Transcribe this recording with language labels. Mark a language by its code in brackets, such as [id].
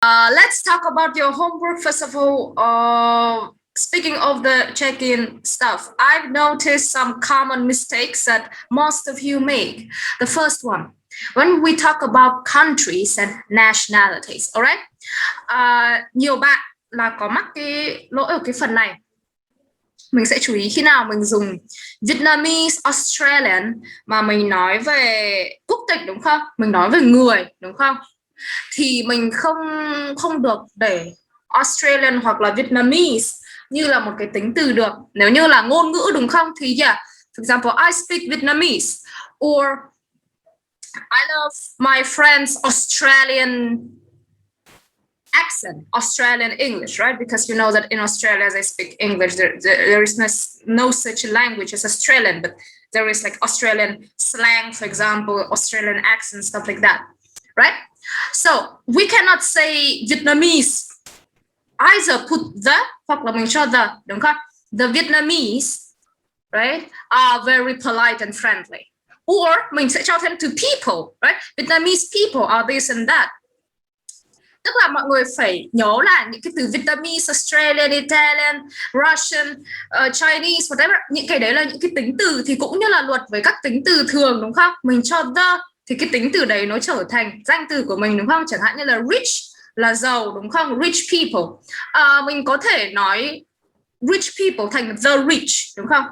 [en] Let's talk about your homework first of all. Speaking of the check-in stuff, I've noticed some common mistakes that most of you make. The first one, when we talk about countries and nationalities, alright? [vi] Nhiều bạn là có mắc cái lỗi ở cái phần này. Mình sẽ chú ý khi nào mình dùng Vietnamese, Australian mà mình nói về quốc tịch đúng không? Mình nói về người đúng không? Thì mình không được để Australian hoặc là Vietnamese như là một cái tính từ được. Nếu như là ngôn ngữ đúng không? [en] Thì yeah, for example, I speak Vietnamese or I love my friend's Australian accent, Australian English, right? Because you know that in Australia they speak English. There is no such language as Australian, but there is like Australian slang, for example, Australian accent, stuff like that, right? So we cannot say Vietnamese. Either put the [vi] hoặc là mình cho the, đúng không? [en] The Vietnamese, right, are very polite and friendly. Or [vi] mình sẽ cho thêm [en] to people, right? Vietnamese people are this and that. [vi] Tức là mọi người phải nhớ là những cái từ Vietnamese, Australian, Italian, Russian, Chinese, whatever. Những cái đấy là những cái tính từ thì cũng như là luật với các tính từ thường đúng không? Mình cho the thì cái tính từ đấy nó trở thành danh từ của mình đúng không? Chẳng hạn như là rich là giàu đúng không? Rich people. Mình có thể nói rich people thành the rich đúng không?